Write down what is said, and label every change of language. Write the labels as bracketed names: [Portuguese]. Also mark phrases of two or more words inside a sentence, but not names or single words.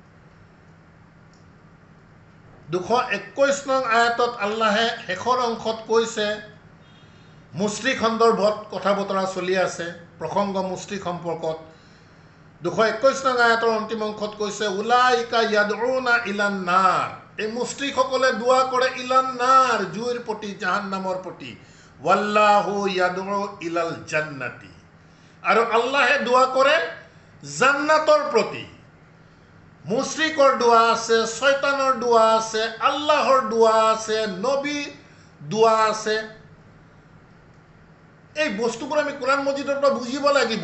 [Assamese] 221 নং আয়াতত আল্লাহে শেষৰ অংশত কৈছে, মুছলিক সন্দৰ্ভত কথা বতৰা চলি আছে, প্ৰসংগ মুছলিক সম্পৰ্কত। 221 নং আয়াতৰ অন্তিম অংশত কৈছে, [Arabic] أولئك يدعون إلى النار. [Assamese] এই মুছলিকসকলে দোৱা কৰে [Arabic] إلى النار, [Assamese] জুইৰ প্ৰতি, জাহান্নামৰ প্ৰতি। [Arabic] والله يدعو إلى الجنة. [Assamese] আৰু আল্লাহে দোৱা কৰে জান্নাতৰ প্ৰতি। মুছৰিকৰ দোৱা আছে, শয়তানৰ দোৱা আছে, আল্লাহৰ দোৱা আছে, নবী দোৱা আছে। এই বস্তুবোৰ আমি কোৰআন মজিদৰ পৰা বুজিব লাগিব।